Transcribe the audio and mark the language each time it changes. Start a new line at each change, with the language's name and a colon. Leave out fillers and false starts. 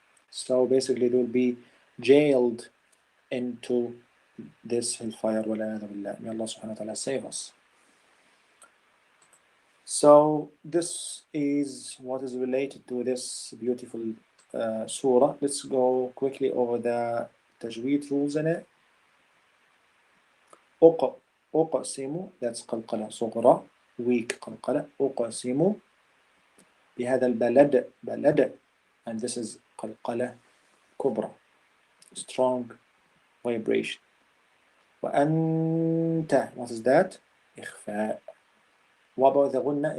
English: So basically they will be jailed into this hellfire. May Allah subhanahu wa ta'ala save us. So this is what is related to this beautiful surah. Let's go quickly over the Tajweed rules in it.
Arabic: أقسم
English: that's
Arabic: قلقلة صغرى
English: weak
Arabic: قلقلة أقسم بهذا البلد بلد
English: and this is
Arabic: قلقلة كبرى
English: strong vibration.
Arabic: وأنت
English: what is that?
Arabic: إخفاء.
English: What about the غنة?